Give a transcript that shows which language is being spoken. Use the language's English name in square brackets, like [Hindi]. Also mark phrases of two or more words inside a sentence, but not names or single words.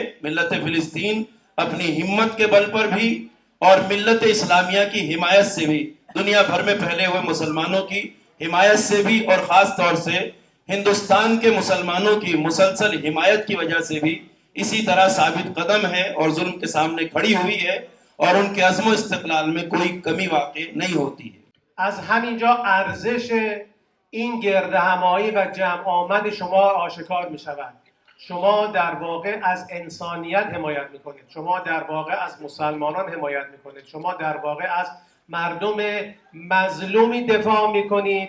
[Urdu] ملت فلسطین اپنی ہمت کے بل پر بھی اور ملت اسلامیہ کی حمایت سے بھی، دنیا بھر میں پھیلے ہوئے مسلمانوں کی حمایت سے بھی، اور خاص طور سے ہندوستان کے مسلمانوں کی مسلسل حمایت کی وجہ سے بھی اسی طرح ثابت قدم ہے اور ظلم کے سامنے کھڑی ہوئی ہے، اور ان کے عزم و استقلال میں کوئی کمی واقع نہیں ہوتی ہے۔ [Persian] از همینجا ارزش این گرد همایی و جمع آمد شما آشکار می شود. شما در واقع از انسانیت حمایت می کنید، شما در واقع از مسلمانان حمایت می کنید، شما در واقع از مردم مظلومی دفاع می کنید.